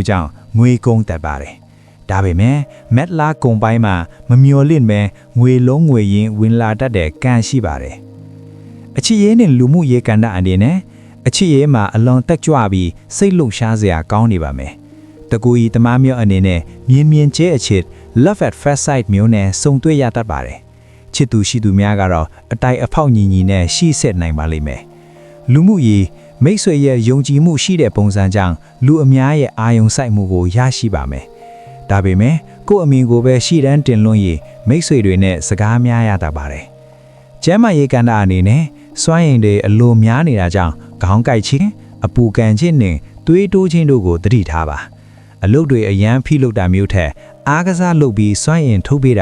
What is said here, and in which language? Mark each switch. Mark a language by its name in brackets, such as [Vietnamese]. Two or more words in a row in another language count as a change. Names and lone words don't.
[Burmese] ကြောင့်ငွေကုန်တတ်ပါတယ်ဒါပေမဲ့မက်လာကုန်ပိုင်းမှာမမျော်လင့်ပဲငွေလုံးငွေရင်းဝင်လာတတ်တဲ့ကံရှိပါတယ်အချစ်ရေးနဲ့လူမှုရေးကဏ္ဍအနေနဲ့အချစ်ရေးမှာအလွန်တက်ကြွပြီးစိတ်လှုပ်ရှားစရာကောင်းနေပါမယ်တကူကြီးတမမျိုးအနေနဲ့မြင်ကျဲအချစ် [English] love at first sight [Burmese] မျိုးနဲ့စုံတွေ့ရတတ်ပါတယ်ချစ်သူရှိသူများကတော့အတိုက်အဖောက်ညီညီနဲ့ရှိဆက်နိုင်ပါလိမ့်မယ်လူမှုရေးမိတ်ဆွေရဲ့ယုံကြည်မှုရှိတဲ့ပုံစံကြောင့် လူအများရဲ့အာယုံစိုက်မှုကိုရရှိပါမယ်ဒါပေမဲ့ကိုယ့်အမြင်ကိုပဲရှေ့တန်းတင်လွှင့်ရမိတ်ဆွေတွေနဲ့စကားများရတတ်ပါတယ်ကျမ်းမာရေးကဏ္ဍအနေနဲ့စွမ်းရည်တွေအလိုများနေတာကြောင့်ခေါင်းကိုက်ခြင်းအပူကန်ခြင်းနဲ့သွေးတိုးခြင်းတို့ကိုသတိထားပါအလုပ်တွေအရန်ဖိလုပ်တာမျိုးထက်အားကစားလုပ်ပြီးစွမ်းရည်ထုတ်ပေးတာ